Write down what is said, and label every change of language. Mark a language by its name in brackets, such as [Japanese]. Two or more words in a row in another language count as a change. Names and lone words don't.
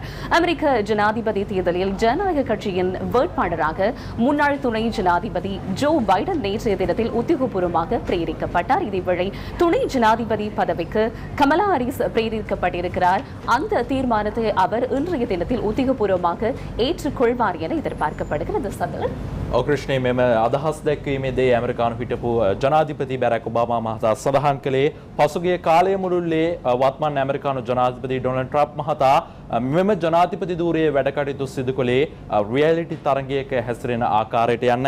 [Tamil] அமெரிக்க ஜனாதிபதி தேர்தலில் ஜனநாயக கட்சியின் வேட்பாளராக முன்னாள் துணை ஜனாதிபதி ஜோ பைடன் நேற்றைய தினத்தில் உத்தியோகபூர்வமாக பிரேரிக்கப்பட்டார். இதேவேளை துணை ஜனாதிபதி பதவிக்கு கமலா ஹாரிஸ் பிரேரிக்கப்பட்டிருக்கிறார். அந்த தீர்மானத்தை அவர் இன்றைய தினத்தில் உத்தியோகபூர்வமாக ஏற்றுக்கொள்வார் என எதிர்பார்க்கப்படுகிறது. சதன் [Sinhala] ඔක්‍රෂ්ණය මෙම අදහස් දැක්වීමේදී ඇමරිකානු හිටපු ජනාධිපති බැරක් ඔබාමා මහතා සඳහන් කළේ පසුගිය කාලය මුළුල්ලේ වත්මන් ඇමරිකානු ජනාධිපති ඩොනල්ඩ් ට්‍රම්ප් මහතා මෙම ජනාධිපති ධූරයේ වැඩ කටයුතු සිදු කළේ රියැලිටි තරගයක හැසිරෙන ආකාරයට යන්නයි.